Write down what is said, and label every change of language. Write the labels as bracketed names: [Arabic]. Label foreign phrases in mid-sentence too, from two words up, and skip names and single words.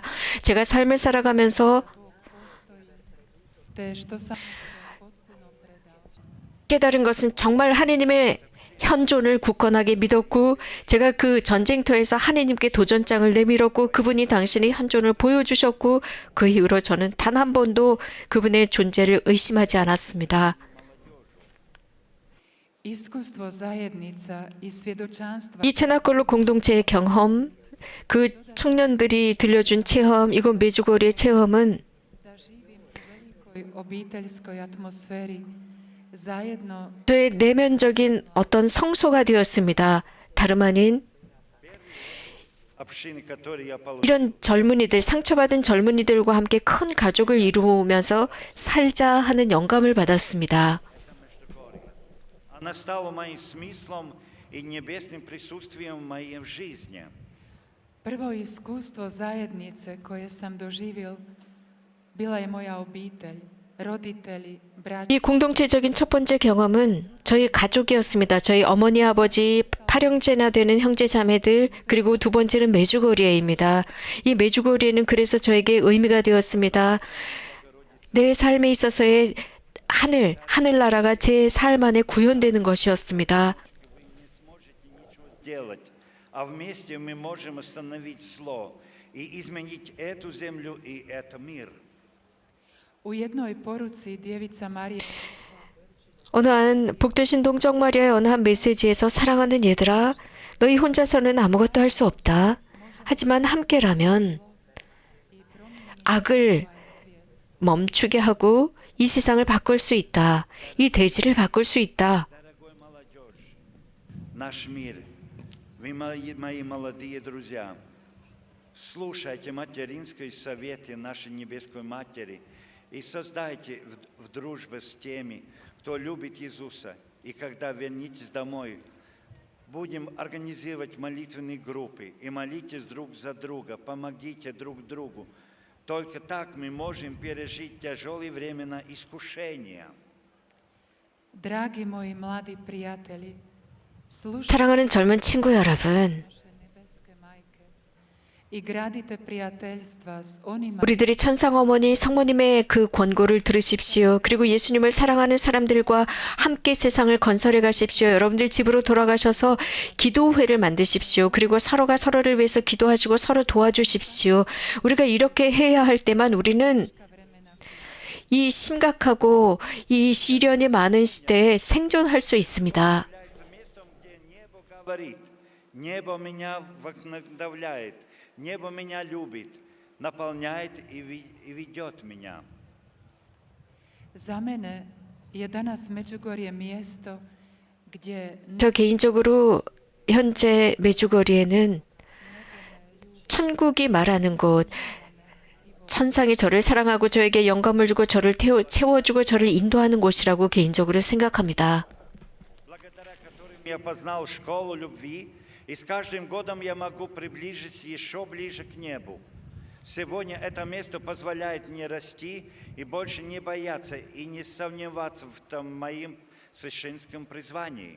[Korean] 제가 삶을 살아가면서 [Croatian] te što sam se potpuno predao. [Korean] 깨달은 것은 정말 하느님의 현존을 굳건하게 믿었고 제가 그 전쟁터에서 하느님께 도전장을 내밀었고 그분이 당신의 현존을 보여주셨고 그 이후로 저는 단 한 번도 그분의 존재를 의심하지 않았습니다. [Croatian] Iskustvo zajednica i svjedočanstva [Korean] 이 체나골로 공동체의 경험, 그 청년들이 들려준 체험, 이곳 메주거리의 체험은 [Croatian] da živim u velikoj obiteljskoj atmosferi zajedno [Korean] 저의 내면적인 어떤 성소가 되었습니다. 다름 아닌 [Russian] Общины, которые я получил. [Korean] 이런 젊은이들, 상처받은 젊은이들과 함께 큰 가족을 이루면서 살자 하는 영감을 받았습니다. [Russian] Она стала моим смыслом и небесным присутствием в моей жизни. [Croatian] prvo iskustvo zajednice koje sam doživio bila je moja obitelj, roditelji, braća. [Korean] 이 공동체적인 첫 번째 경험은 저희 가족이었습니다. 저희 어머니, 아버지, 파령제나 되는 형제 자매들, 그리고 두 번째는 메주거리에입니다. 이 메주거리에는 그래서 저에게 의미가 되었습니다. 내 삶에 있어서의 하늘나라가 제 삶 안에 구현되는 것이었습니다. [Russian] Делать, а вместе мы можем остановить зло и изменить эту землю и этот мир. [Croatian] U jednoj poruci djevica Marija [Korean] 어느 한 복되신 동정 마리아의 어느 한 메시지에서 사랑하는 얘들아, 너희 혼자서는 아무것도 할 수 없다. 하지만 함께라면 악을 멈추게 하고 이 세상을 바꿀 수 있다. 이 대지를 바꿀 수 있다. [Russian] Дорогой молодежь, наш мир, вы мои молодые друзья, слушайте материнские советы нашей Небесной Матери и создайте в дружбе с теми, кто любит Иисуса. И когда вернитесь домой, будем организовать молитвенные группы и молитесь друг за друга, помогите друг другу. Только так мы можем пережить тяжелые времена искушения. [Croatian] Dragi moji mladi prijatelji, slušajte [Korean] 사랑하는 젊은 친구 여러분, [Croatian] naše nebeske majke i gradite prijateljstva s onima [Korean] 우리들이 천상 어머니 성모님의 그 권고를 들으십시오. 그리고 예수님을 사랑하는 사람들과 함께 세상을 건설해 가십시오. 여러분들 집으로 돌아가셔서 기도회를 만드십시오. 그리고 서로가 서로를 위해서 기도하시고 서로 도와주십시오. 우리가 이렇게 해야 할 때만 우리는 이 심각하고 이 시련이 많은 시대에 생존할 수 있습니다. [Russian] является местом, где небо говорит, небо меня вдохновляет, небо меня любит, наполняет и ведет меня. [Croatian] za mene je danas Međugorje mjesto gdje [Korean] 저 개인적으로 현재 메주거리에는 천국이 말하는 곳, 천상이 저를 사랑하고 저에게 영감을 주고 저를 채워주고 저를 인도하는 곳이라고 개인적으로 생각합니다. [Russian] Благодаря которым я познал школу любви, и с каждым годом я могу приближиться еще ближе к небу. Сегодня это место позволяет мне расти и больше не бояться и не сомневаться в том моем священском призвании.